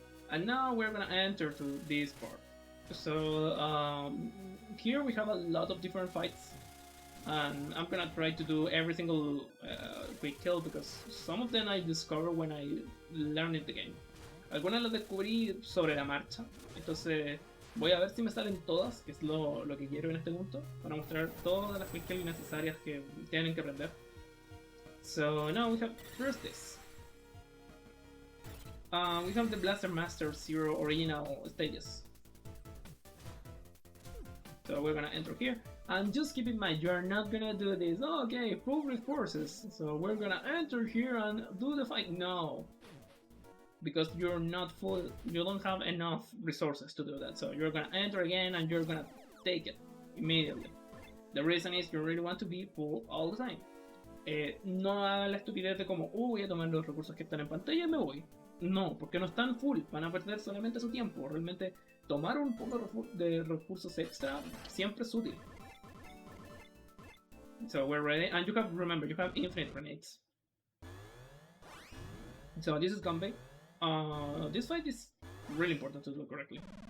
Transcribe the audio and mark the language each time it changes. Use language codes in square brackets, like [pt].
[en] And now we're gonna enter to this part. So here we have a lot of different fights. And I'm gonna try to do every single quick kill because some of them I discovered when I learned the game. [es] Algunas las descubrí sobre la marcha. Entonces voy a ver si me salen todas, que es lo que quiero en este punto, para mostrar todas las quick kills necesarias que tienen que aprender. [en] So now we have first this. We have the Blaster Master 0 original stages. So we're gonna enter here. And just keep in mind, you're not gonna do this, oh, okay, full resources. So we're gonna enter here and do the fight. No. Because you're not full, you don't have enough resources to do that. So you're gonna enter again and you're gonna take it immediately. The reason is you really want to be full all the time. [es] No hagan la estupidez de como, voy a tomar los recursos que están en pantalla y me voy. No, porque no están full, van a perder solamente su tiempo. Realmente tomar un poco de recursos extra siempre es útil. [en] So we're ready, and you have, remember, you have infinite grenades. So this is Gunbait. This fight is really important to do correctly.